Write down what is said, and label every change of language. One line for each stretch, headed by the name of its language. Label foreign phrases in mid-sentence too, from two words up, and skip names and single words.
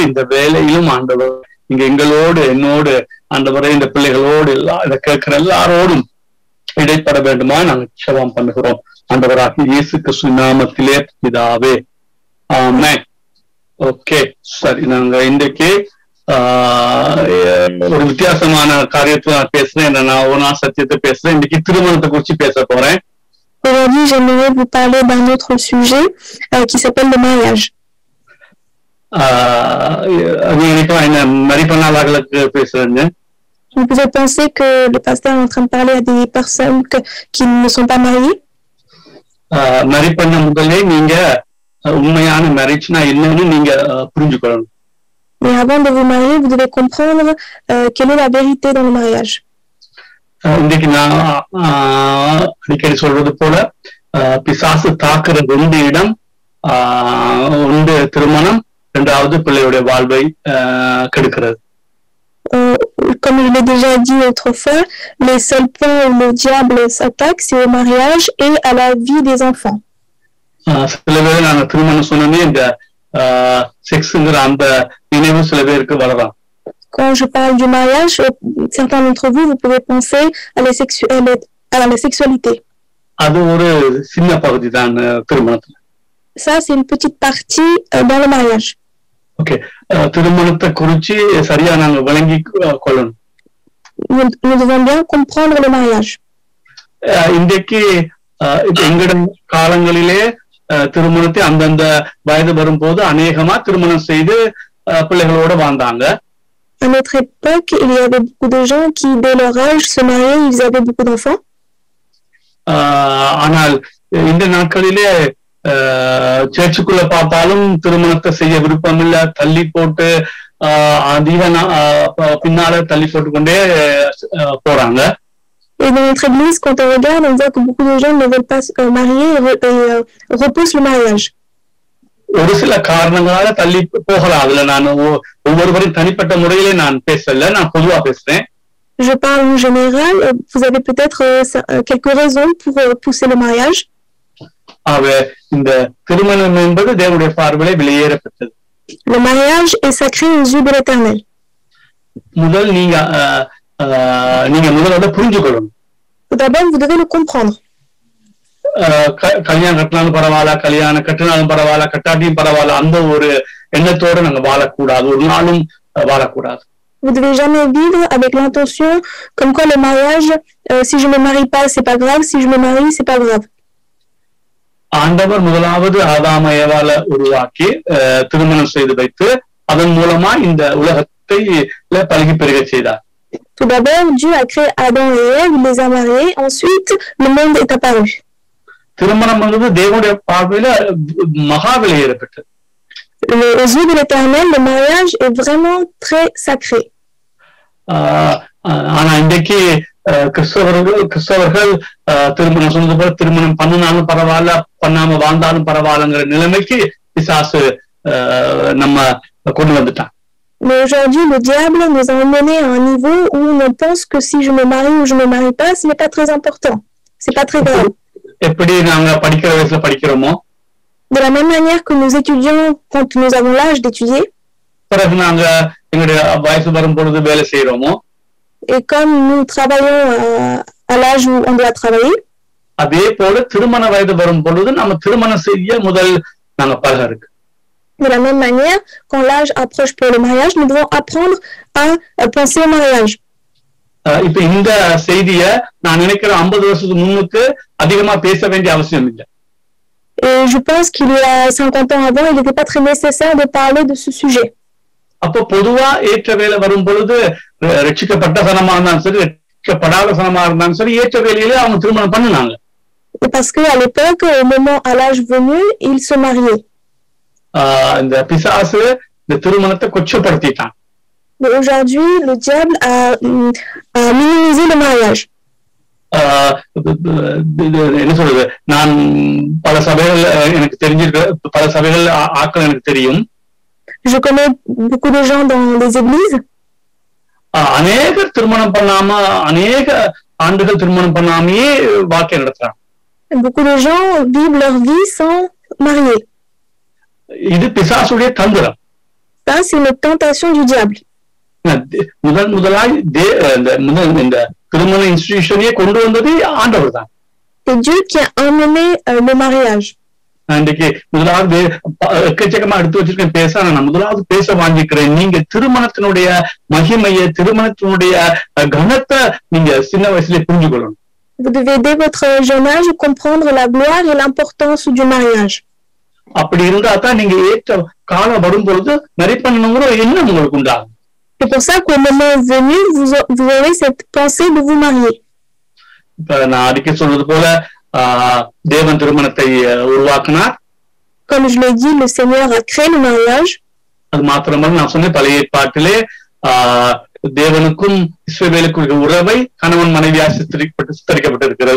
Tamil: இந்த வேலையிலும் ஆண்டவர் நீங்க எங்களோடு என்னோடு ஆண்டவரே இந்த பிள்ளைகளோடு இதை கேட்கிற எல்லாரோடும் இடைப்பட வேண்டுமா நாங்கள் ஜெபம் பண்ணுகிறோம். ஆண்டவராக இயேசு கிறிஸ்து நாமத்திலே பிதாவே, ஆமென். ஓகே, சரி. நாங்க இன்றைக்கு ஒரு வித்தியாசமான காரியத்தை நான் பேசுறேன். நான் சத்தியத்தை பேசுறேன். இன்னைக்கு திருமணத்தை குறிச்சு பேச போறேன்.
French: Aujourd'hui, j'aimerais vous parler d'un autre sujet qui s'appelle le mariage. Vous pouvez penser que le pasteur est en train de parler à des personnes qui ne sont pas mariées. Mais avant de vous marier, vous devez comprendre quelle est la vérité dans le mariage.
Tamil: இன்னைக்கு நான் அடிக்கடி சொல்றது போல பிசாசு தாக்குற ரெண்டு இடம், ஒன்று திருமணம், இரண்டாவது பிள்ளையுடைய வாழ்வை கெடுக்கிறது.
French: Comme je l'ai déjà dit autrefois, les seuls points où le diable s'attaque, c'est au mariage et à la vie des enfants.
Tamil: சில பேர் நான் திருமணம் சொன்னே இந்த செக்ஸ்ங்கிற அந்த நினைவு சில பேருக்கு வரலாம்.
French: Quand je parle du mariage, certains d'entre vous, vous pouvez penser à la sexualité. Ça, c'est une petite partie dans le mariage. Ok. Nous devons bien comprendre le mariage.
Tamil: திருமணத்தை அந்தந்த வயது வரும்போது அநேகமா திருமணம் செய்து பிள்ளைகளோட வாழ்ந்தாங்க.
French: À notre époque, il y avait beaucoup de gens qui, dès leur âge, se mariaient, ils avaient beaucoup d'enfants.
Tamil: ஆனால் இந்த நாட்களிலே சர்ச்சுக்குள்ள பார்த்தாலும் திருமணத்தை செய்ய விருப்பம் இல்ல, தள்ளி போட்டு அதிக பின்னால தள்ளி போட்டு கொண்டே போறாங்க.
French: Et dans notre église, quand on regarde, on voit que beaucoup de gens ne veulent pas se marier et repoussent le mariage.
Tamil: ஒரு சில காரணங்களால தள்ளி போகலாம். அதுல நான் ஒவ்வொருவரையும் தனிப்பட்ட முறையிலே நான் பேசல, நான் பொதுவா பேசுறேன்.
French: Je parle en général. Vous avez peut-être quelques raisons pour pousser le mariage.
Tamil: இந்த திருமணம் என்பது தேவனுடைய பார்வையிலே வெளியேறப்பட்டது.
French: Le mariage est sacré aux yeux de l'Éternel.
Tamil: முதல் நீங்க முதல்ல புரிஞ்சுக்கணும்.
French: Tout d'abord, vous devez le comprendre.
Tamil: கல்யாணம் கட்டினாலும் பரவாயில்ல, கல்யாணம் கட்டினாலும் பரவாயில்ல, கட்டாட்டியும் பரவாயில்ல, அந்த ஒரு எண்ணத்தோட நாங்க வாழக்கூடாது, ஒரு நாளும் வாழக்கூடாது.
French: Vous devez jamais vivre avec l'intention comme quoi le mariage, si je me marie pas, c'est pas grave, si je me marie, c'est pas grave.
Tamil: ஆண்டவர் முதலாவது ஆதாம ஏவாளை உருவாக்கி திருமணம் செய்து வைத்து அதன் மூலமா இந்த உலகத்தை பழகி பெருக செய்தார்.
French: Tout d'abord, Dieu a créé Adam et Ève, il les a mariés, ensuite le monde est apparu.
Tamil: திருமணம் வந்து தேவனுடைய பார்வையில மகா விலையேறப்பட்டது.
French: Aux yeux de l'Éternel, le mariage est vraiment très sacré.
Tamil: ஆனா இன்றைக்கு கிறிஸ்தவர்கள் திருமணம் சொன்னது போல திருமணம் பண்ணினாலும் பரவாயில்ல, பண்ணாம வாழ்ந்தாலும் பரவாயில்லங்கிற நிலைமைக்கு பிசாசு நம்ம கொண்டு வந்துட்டான்.
French: Mais aujourd'hui, le diable nous a emmenés à un niveau où on pense que si je me marie ou je me marie pas, ce n'est pas très important. C'est pas très grave.
Tamil: எப்படி நாங்க படிக்கிற வயசுல படிக்கிறோமோ,
French: de la même manière que nous étudions quand nous avons l'âge d'étudier,
Tamil: பிறகு நாங்க எங்களுடைய வயசு வரும் பொழுது வேலை செய்யறோமோ,
French: et comme nous travaillons à l'âge où on doit travailler,
Tamil: அதே போல திருமண வயது வரும் பொழுது நம்ம திருமணம் செய்ய முதல் நாங்க பழக இருக்கு.
French: De la même manière, quand l'âge approche pour le mariage, nous devons apprendre à penser au mariage.
Tamil: இப்ப இந்த செய்திய நான் நினைக்கிற 50 வருஷத்துக்கு முன்னுக்கு அதிகமா பேச வேண்டிய அவசியம் இல்லை.
French: Et je pense qu'il y a 50 ans avant, il n'était pas très nécessaire de parler de ce sujet.
Tamil: அப்போ பொதுவா ஏற்ற வேலை வரும் பொழுது ரட்சிக்கப்பட்ட சனமா இருந்தாலும் சரி, ரட்சிக்கப்படாத சனமா இருந்தாலும் சரி, ஏற்ற வேலையில அவங்க திருமணம் பண்ணினாங்க.
French: Parce qu'à l'époque, au moment, à l'âge venu, ils se mariaient.
Tamil: இந்த பிசாசு இந்த திருமணத்தை கொச்சப்படுத்திட்டான்.
French: Mais aujourd'hui, le diable a minimisé le mariage.
Tamil: என்ன சொல்றது, நான் பல சபைகள் எனக்கு தெரிஞ்சிருக்க, பல சபைகள் ஆட்கள் எனக்கு தெரியும்.
French: Je connais beaucoup de gens dans les églises.
Tamil: அநேகர் திருமணம் பண்ணாம, அநேக ஆண்டுகள் திருமணம் பண்ணாமையே வாழ்க்கை நடத்துறாங்க.
French: Beaucoup de gens vivent leur vie sans marier.
Tamil: இது பிசாசுடைய தந்திரம்.
French: Ça, c'est une tentation du diable.
Tamil: முதலாய் இந்த திருமண இன்ஸ்டிடியூஷனையே கொண்டு வந்தது ஆண்டவர் தான்.
French: C'est Dieu qui a emmené le mariage.
Tamil: இன்றைக்கு முதலாவது எக்கச்சக்கமா எடுத்து வச்சிருக்கேன் பேச, நான் முதலாவது பேச வாங்கிக்கிறேன். நீங்க திருமணத்தினுடைய மகிமையை, திருமணத்தினுடைய கனத்தை நீங்க சின்ன வயசுல புரிஞ்சு கொள்ளணும்.
French: Vous devez dès votre jeune âge comprendre la gloire et l'importance du mariage.
Tamil: அப்படி இருந்தா தான் நீங்க ஏற்ற காலம் வரும் பொழுது நரிப்பண்ணணுங்கிற எண்ணம் உங்களுக்கு உண்டாகும்.
French: C'est pour ça qu'au moment venu, vous aurez cette pensée de vous marier.
Tamil: இப்ப நான் அடிக்க சொல்றது போல தேவன் திருமணத்தை உருவாக்கினார்.
French: Comme je l'ai dit, le Seigneur a créé le mariage.
Tamil: அது மாத்திரமல்ல, நான் சொன்ன பழைய ஏற்பாட்டிலே தேவனுக்கும் இஸ்ரவேலுக்கும் உறவை கணவன் மனைவியாக சித்தரிக்கப்பட்டிருக்கிறது.